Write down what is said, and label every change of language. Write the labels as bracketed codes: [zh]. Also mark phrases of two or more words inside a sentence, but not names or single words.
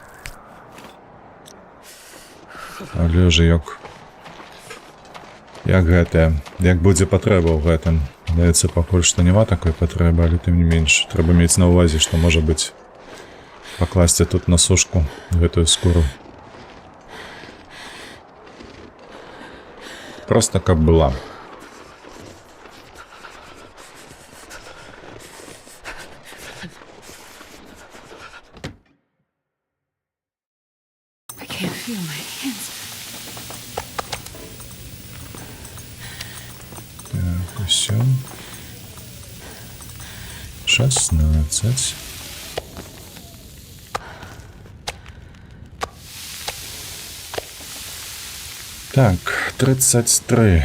[be] Але ж як гэтае, як будзе патрэба ў гэтым. Здаецца, пакуль што няма такой патрэбы, але тым не менш. Трэба мець на ўвазе, што можа быць пакласці тут на сушку гэтую скуру. Просто каб была. [en] I can't feel my hands. [be] Так, усё. 16. Так, 33.